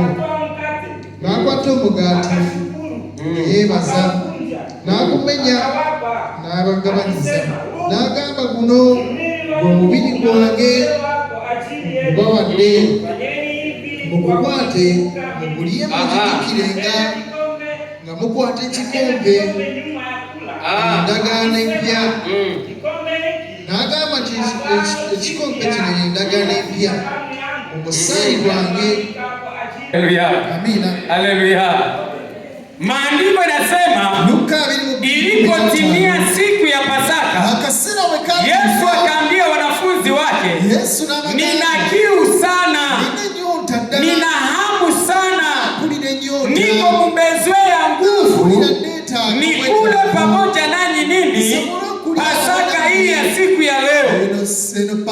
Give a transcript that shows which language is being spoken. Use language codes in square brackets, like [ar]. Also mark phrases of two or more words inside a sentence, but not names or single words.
[lg] N'akwata omugaati ne yeebaza, n'agumenya n'abagabanyiza, n'agamba guno gwe mubiri gwange gubawadde, mugukwate mugulye mugijjukirenga nga mukwata ekikompe endagaano empya. N'agamba nti ekikompe kino endagaano empya mu musaayi gwange. Amina. Haleluya. [sw] Maandiko yanasema ilipotimia siku ya Pasaka, Yesu akaambia wanafunzi wake, nina kiu sana, nina hamu sana, niko mumezwea nguvu, nikule pamoja nanyi nini Pasaka hii ya siku ya leo.